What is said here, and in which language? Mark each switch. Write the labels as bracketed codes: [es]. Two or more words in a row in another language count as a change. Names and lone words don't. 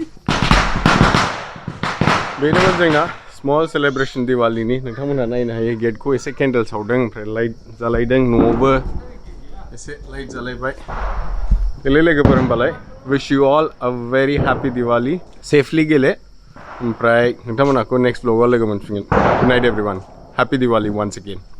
[brx] बेनो जोंना [en] small celebration [brx] दिवाली नि नोंथांमोना नायनो हायो गेटखौ एसे कैंडल सावदों ओमफ्राय लाइट जालायदों न'आवबो एसे लाइट जालायबाय गेले लोगोफोर होनबालाय [en] wish you all a very happy Diwali safely [brx] गेले ओमफ्राय नोंथांमोनाखौ नेक्स्ट व्लॉगआव लोगो मोनफिनगोन [en] good night everyone happy Diwali once again